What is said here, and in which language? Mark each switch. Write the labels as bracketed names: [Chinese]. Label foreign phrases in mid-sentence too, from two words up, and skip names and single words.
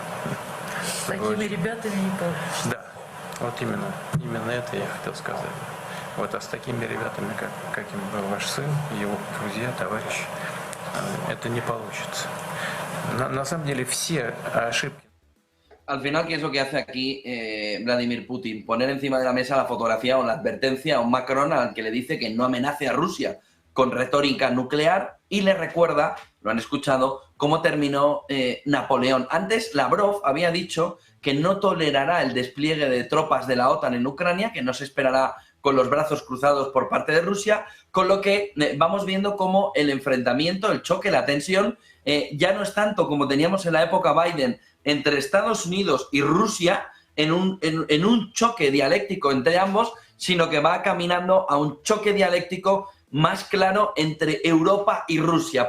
[Russian] С такими ребятами не получится. Да, вот именно это я хотел сказать. Вот, а с такими ребятами, каким был ваш сын, его друзья, товарищи, это не получится. На самом деле все ошибки. [Spanish] Al final, ¿qué es lo que hace aquí Vladimir Putin? Poner encima de la mesa la fotografía o la advertencia a un Macron al que le dice que no amenace a Rusia con retórica nuclear y le recuerda, lo han escuchado, cómo terminó Napoleón. Antes, Lavrov había dicho que no tolerará el despliegue de tropas de la OTAN en Ucrania, que no se esperará con los brazos cruzados por parte de Rusia, con lo que vamos viendo cómo el enfrentamiento, el choque, la tensión, ya no es tanto como teníamos en la época Biden entre Estados Unidos y Rusia, en un choque dialéctico entre ambos, sino que va caminando a un choque dialéctico más claro entre Europa y Rusia.